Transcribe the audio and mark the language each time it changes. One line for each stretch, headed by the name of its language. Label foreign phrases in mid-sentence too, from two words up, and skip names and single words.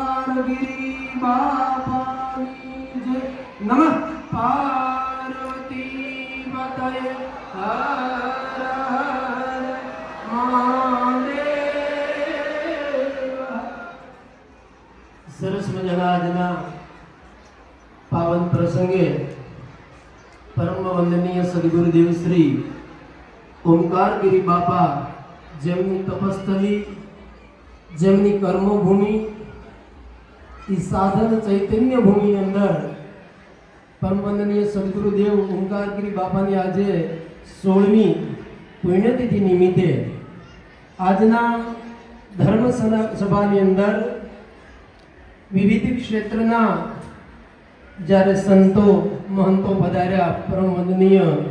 Gujarati: ગિરી બાપાની જય।
Sanskrit: नमः पार्वती पतये हर हर महादेव।
Gujarati: सरस मजाना આજના પાવન પ્રસંગે પરમ વંદનીય સદગુરુદેવ શ્રી ઓમકારગીરી બાપા જેમની તપસ્થલી, જેમની કર્મભૂમિ, એ સાધન ચૈતન્ય ભૂમિની અંદર પરમ વંદનીય સદગુરુદેવ ઓમકારગીરી બાપાની આજે 16મી પુણ્યતિથિ નિમિત્તે આજના ધર્મ સભાની અંદર વિવિધ ક્ષેત્રના જ્યારે સંતો મહંતો પધાર્યા, પરમ વંદનીય